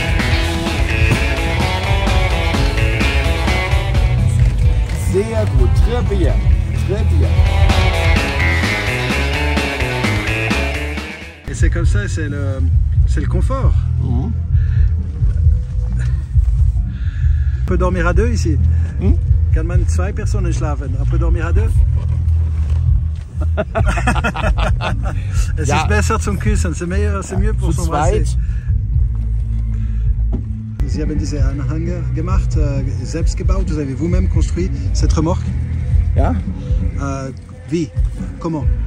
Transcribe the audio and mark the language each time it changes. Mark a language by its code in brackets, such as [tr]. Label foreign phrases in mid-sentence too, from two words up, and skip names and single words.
[de] Sehr gut, [fr] très Très bien, très bien. Et c'est comme ça, c'est le confort. On peut dormir à deux ici. [de] Kann man 2 Personen schlafen? [fr] On peut dormir à 2? [de] Es ist besser zum Küssen, [fr] c'est mieux pour s'embrasser. [de] Sie haben diese Anhänger gemacht, selbst gebaut, [fr] vous avez vous-même construit cette remorque? [de] Ja. Wie? [fr] Comment?